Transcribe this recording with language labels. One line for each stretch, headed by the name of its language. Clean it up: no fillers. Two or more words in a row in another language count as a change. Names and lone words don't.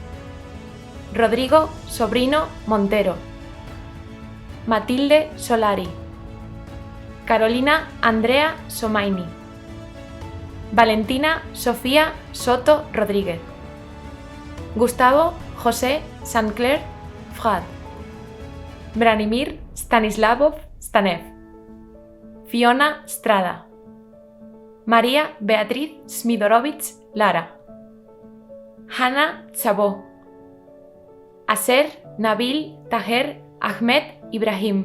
Spanish: Rodrigo Sobrino Montero. Matilde Solari. Carolina Andrea Somaini. Valentina Sofía Soto Rodríguez. Gustavo José Sancler Frad. Branimir Stanislavov Stanev. Fiona Strada. María Beatriz Smidorovich Lara. Hanna Chabó. Aser Nabil Taher Ahmed Ibrahim.